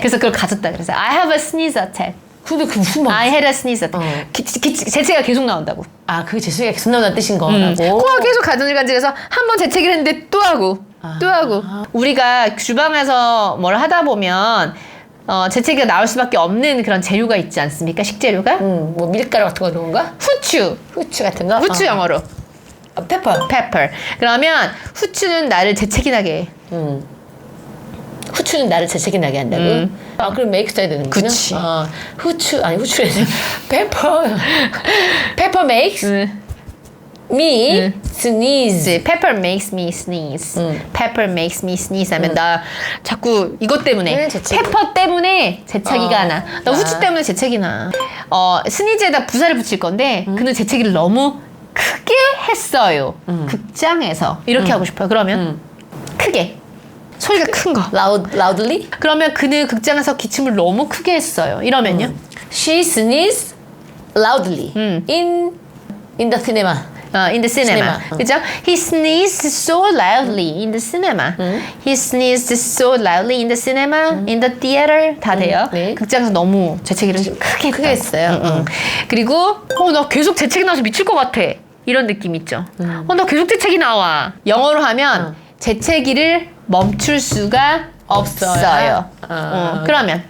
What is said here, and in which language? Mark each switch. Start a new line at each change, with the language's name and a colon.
Korean: 그래서 그걸 가졌다 그래서
English: I have a sneeze attack.
Korean: 근데 그 무슨 말?
English: I had a sneeze attack.
Korean: 재채기가 계속 나온다고. 그게 재채기가 계속 나온다는 뜻인 거라고. 코가 계속 간질간질해서 한 번 재채기를 했는데 또 하고 또 하고. 우리가 주방에서 뭘 하다 보면 재채기가 나올 수밖에 없는 그런 재료가 있지 않습니까? 식재료가? 뭐 밀가루 같은 거 넣은 거야? 후추 같은 거? 후추 영어로
English: 페퍼. pepper.
Korean: 그러면 후추는 나를 재채기 나게 해. 후추는 나를 재채기 나게 한다고? 그럼 make 써야 되는구나. 그치. 후추래.
English: 페퍼 makes me sneeze. Pepper makes me sneeze. Pepper makes me sneeze
Korean: 하면 나 자꾸 이것 때문에 재채기. 페퍼 때문에 재채기가 나. 나 후추 때문에 재채기 나. 스니즈에다 부사를 붙일 건데 그는 재채기를 너무 크게 했어요. 극장에서 이렇게 하고 싶어요. 그러면 크게 소리가 큰 거.
English: loudly.
Korean: 그러면 그는 극장에서 기침을 너무 크게 했어요. 이러면요.
English: She sneezed loudly in the cinema. In the cinema. 그죠? He sneezed so loudly in the cinema. He sneezed so loudly in the cinema. In the theater.
Korean: 다 돼요. 네. 극장에서 너무 재채기를 크게 했어요. 그리고 나 계속 재채기 나와서 미칠 것 같아. 이런 느낌 있죠? 나 계속 재채기 나와. 영어로 하면 재채기를 멈출 수가 없어요. 그러면